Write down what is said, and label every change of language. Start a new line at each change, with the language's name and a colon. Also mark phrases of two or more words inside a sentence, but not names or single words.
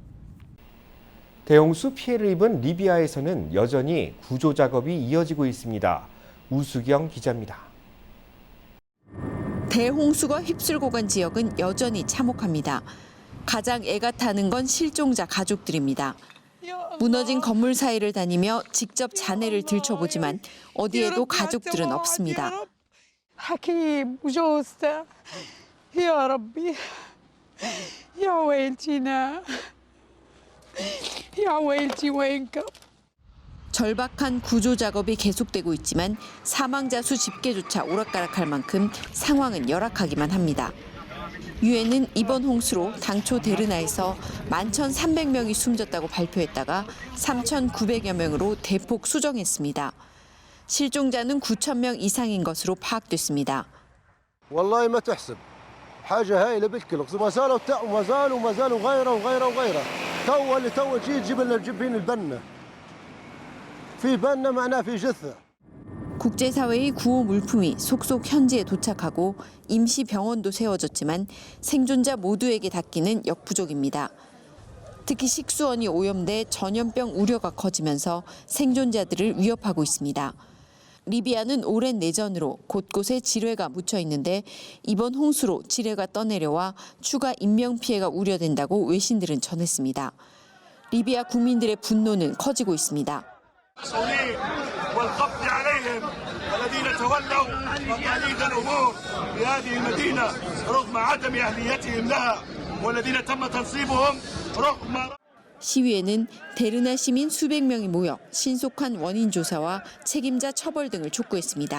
Korean: 대홍수 피해를 입은 리비아에서는 여전히 구조 작업이 이어지고 있습니다. 우수경 기자입니다. 대홍수가 휩쓸고 간 지역은 여전히 참혹합니다. 가장 애가 타는 건 실종자 가족들입니다. 무너진 건물 사이를 다니며 직접 잔해를 들춰보지만 어디에도 가족들은 없습니다.
Arabic: حكيم وجوزته يا ربي يا ويلتينا يا ويلتي وينكم.
Korean: 절박한 구조 작업이 계속되고 있지만 사망자 수 집계조차 오락가락할 만큼 상황은 열악하기만 합니다. 유엔은 이번 홍수로 당초 데르나에서 11,300명이 숨졌다고 발표했다가 3,900여 명으로 대폭 수정했습니다. 실종자는 9,000명 이상인 것으로 파악됐습니다.
Arabic: والله ما تحسب حاجة هايلة بالكل ما زالوا وما زالوا غيره تو جيب لنا الجبين البنة في بنة معناه في جثة.
Korean: 국제사회의 구호 물품이 속속 현지에 도착하고 임시 병원도 세워졌지만 생존자 모두에게 닿기는 역부족입니다. 특히 식수원이 오염돼 전염병 우려가 커지면서 생존자들을 위협하고 있습니다. 리비아는 오랜 내전으로 곳곳에 지뢰가 묻혀 있는데 이번 홍수로 지뢰가 떠내려와 추가 인명피해가 우려된다고 외신들은 전했습니다. 리비아 국민들의 분노는 커지고 있습니다.
Arabic: والقبض عليهم الذين تولوا مقاليد الامور في هذه المدينه رغم عدم اهليتهم لها والذين تم تنصيبهم رغم.
Korean: 시위에는 데르나 시민 수백 명이 모여 신속한 원인 조사와 책임자 처벌 등을 촉구했습니다.